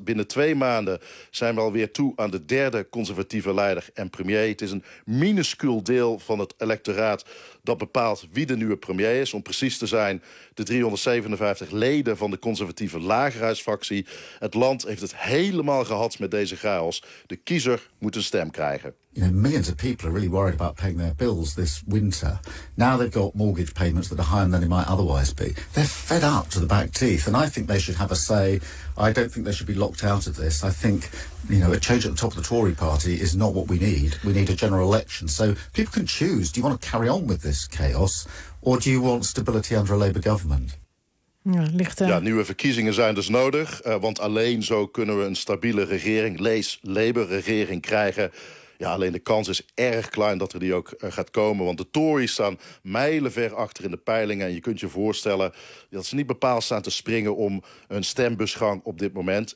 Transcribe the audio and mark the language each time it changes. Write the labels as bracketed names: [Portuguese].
[Dutch] Binnen 2 maanden zijn we alweer toe aan de derde conservatieve leider en premier. Het is een minuscuul deel van het electoraat dat bepaalt wie de nieuwe premier is. Om precies te zijn, de 357 leden van de conservatieve lagerhuisfractie. Het land heeft het helemaal gehad met deze chaos. De kiezer moet een stem krijgen. [English] You know, millions of people are really worried about paying their bills this winter. Now they've got mortgage payments that are higher than they might otherwise be. They're fed up to the back teeth. And I think they should have a say. I don't think they should be locked out of this. I think, you know, a change at the top of the Tory party is not what we need. We need a general election. So people can choose. Do you want to carry on with this chaos? Or do you want stability under a Labour government? [Dutch] Ja, nieuwe verkiezingen zijn dus nodig. Want alleen zo kunnen we een stabiele regering, lees Labour-regering, krijgen. Ja, alleen de kans is erg klein dat er die ook gaat komen. Want de Tories staan mijlenver achter in de peilingen. En je kunt je voorstellen dat ze niet bepaald staan te springen om een stembusgang op dit moment.